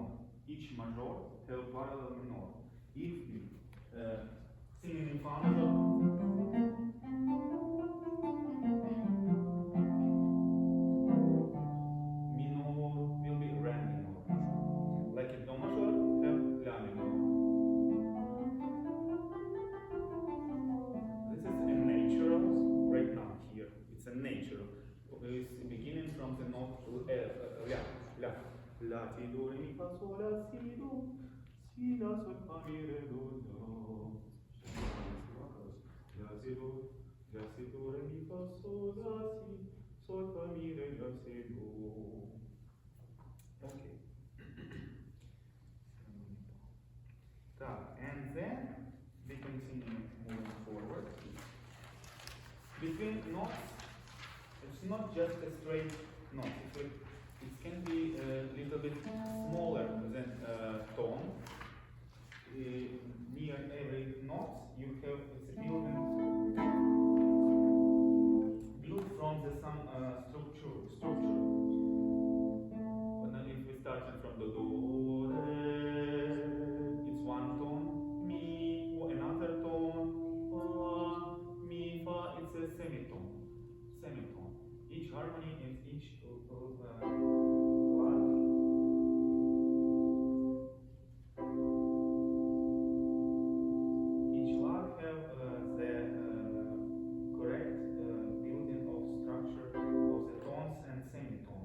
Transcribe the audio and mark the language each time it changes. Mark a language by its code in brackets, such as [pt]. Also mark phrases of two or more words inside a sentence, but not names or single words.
[en] Each major have parallel minor. If we sing in fa major, minor will be re minor. Like in do major have la minor. This is a natural right now here. It's a natural. It's beginning from the note la, la. La, ti, do, re, mi, fa, sol, la, si, do. Si, la, sol, fa, mi, re, do, do. La, si, do. La, si, do, re, mi, fa, sol, la, si. Sol, fa, mi, re, la, si, do. Okay. And then we continue moving forward. Between notes, it's not just a straight note. It can be a little bit smaller than tone. Near every note, you have it's a building built from the some structure. And then if we started from the do, re, it's one tone. Mi, another tone. Fa, mi, fa, it's a semitone. Each harmony is each class. Each lag have the correct building of structure of the tones and semitones.